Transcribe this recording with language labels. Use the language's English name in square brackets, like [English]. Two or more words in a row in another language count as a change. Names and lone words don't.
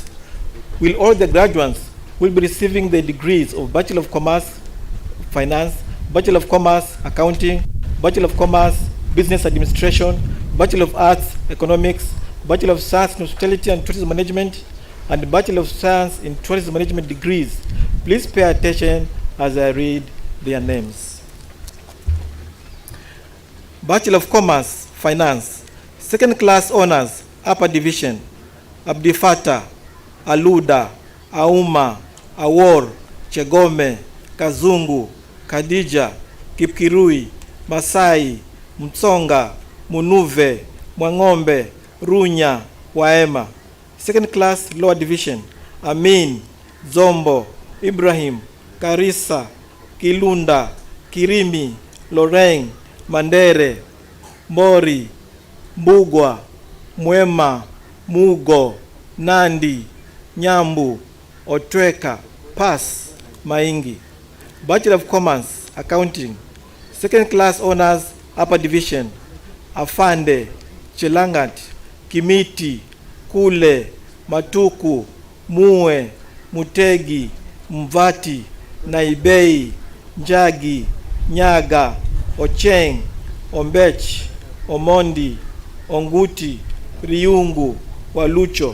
[English] Will all the graduates will be receiving the degrees of Bachelor of Commerce, Finance, Bachelor of Commerce, Accounting, Bachelor of Commerce, Business Administration, Bachelor of Arts, Economics, Bachelor of Science in Hospitality and Tourism Management, and Bachelor of Science in Tourism Management degrees. Please pay attention as I read their names. Bachelor of Commerce, Finance, Second Class Honors, Upper Division, Abdifata, Aluda, Auma, Awor, Chegome, Kazungu, Kadija, Kipkirui, Masai, Mtsonga, Munuve, Mwangombe, Runya, Waema. Second Class Lower Division, Amin, Zombo, Ibrahim, Karisa, Kilunda, Kirimi, Loreng, Mandere, Mori, Mbugwa, Mwema, Mugo, Nandi, Nyambu, Otweka, Pass, Maingi. Bachelor of Commerce, Accounting, Second Class Honors, Upper Division, Afande, Chelangat, Kimiti, Kule, Matuku, Mue, Mutegi, Mvati, Naibei, Njagi, Nyaga, Ocheng, Ombech, Omondi, Onguti, Riungu, Walucho.